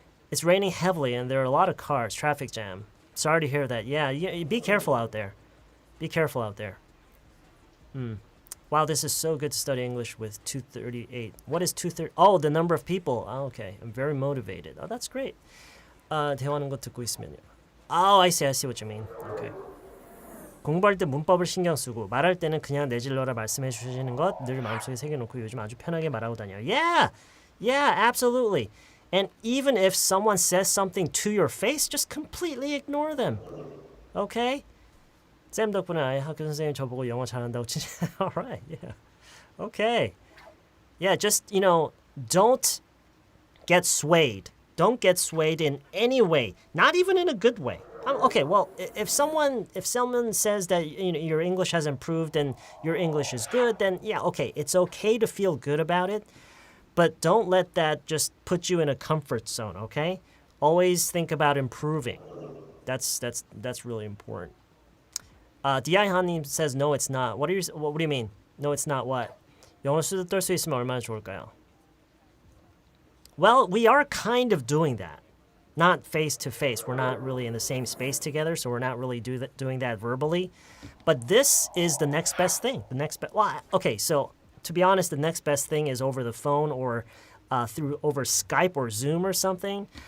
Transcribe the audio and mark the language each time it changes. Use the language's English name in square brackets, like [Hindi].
[English] It's raining heavily and there are a lot of cars, traffic jam. Sorry to hear that. Yeah, be careful out there. Be careful out there. Wow, this is so good to study English with 238. What is 230? Oh, the number of people. Oh, okay, I'm very motivated. Oh, that's great. [Korean] 대화하는 거 듣고 있으면요. [English] Oh, I see what you mean. Okay. [Korean] 공부할 때 문법을 신경 쓰고 말할 때는 그냥 내질러라 말씀해 주시는 것 늘 마음속에 새겨놓고 요즘 아주 편하게 말하고 다녀요. [English] Yeah, absolutely. And even if someone says something to your face, just completely ignore them. Okay? [Korean] 쌤 덕분에 아예 학교 선생님 저보고 영어 잘한다고 진짜. [English] Alright, yeah. Okay. Yeah, just, don't get swayed. Don't get swayed in any way, not even in a good way. Okay, well, if someone says that your English has improved and your English is good, then yeah, okay, it's okay to feel good about it, but don't let that just put you in a comfort zone. Okay, always think about improving. That's really important. Di Hanim says no, it's not. What do you mean? No, it's not what? [Korean] 영어 수도 떨 수 있으면 얼마나 좋을까요? [English] Well, we are kind of doing that. Not face to face. We're not really in the same space together, so we're not really doing that verbally. But this is the next best thing. Okay, so to be honest, the next best thing is over the phone or over Skype or Zoom or something.